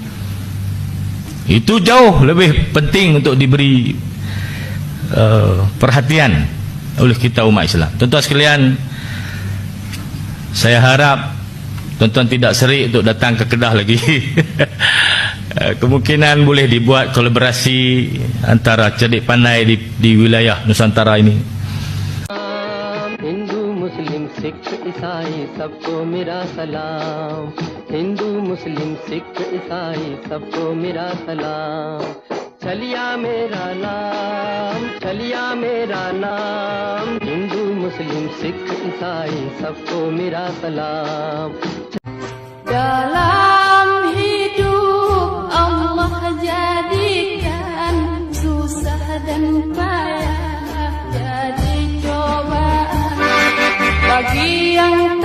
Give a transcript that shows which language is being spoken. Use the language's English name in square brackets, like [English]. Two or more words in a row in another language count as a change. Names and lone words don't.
[Malay] Itu jauh lebih penting untuk diberi perhatian oleh kita umat Islam. Tuan-tuan sekalian, saya harap tuan-tuan tidak serik untuk datang ke Kedah lagi. Kemungkinan boleh dibuat kolaborasi antara cerdik pandai di wilayah Nusantara ini. [Hindi] सिख ईसाई सबको मेरा सलाम, हिंदू मुस्लिम सिख ईसाई सबको मेरा सलाम। चलिया मेरा नाम, हिंदू मुस्लिम सिख ईसाई सबको मेरा सलाम। [Malay] Dalam hidup Allah jadikan susah dan payah jadi cobaan bagi yang